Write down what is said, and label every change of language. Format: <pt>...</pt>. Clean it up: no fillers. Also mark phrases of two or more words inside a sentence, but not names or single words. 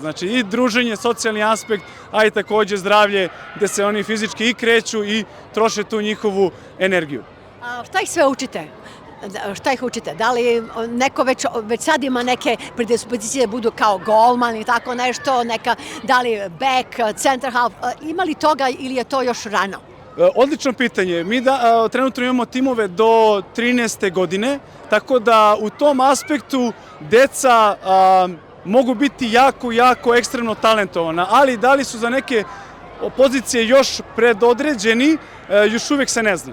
<sr>Znači i druženje, socijalni aspekt, a i takođe zdravlje gde se oni fizički i kreću i troše tu njihovu energiju. Šta ih sve učite? Šta ih učite? Da li neko već sad ima neke predispozicije da budu kao golman i tako nešto, da li back,</sr> <en>center half,</en> <sr>ima li toga ili je to još rano? Odlično pitanje. Mi trenutno imamo timove do 13. godine, tako da u tom aspektu deca mogu biti jako ekstremno talentovana, ali da li su za neke pozicije još predodređeni, još uvijek se ne zna.</sr>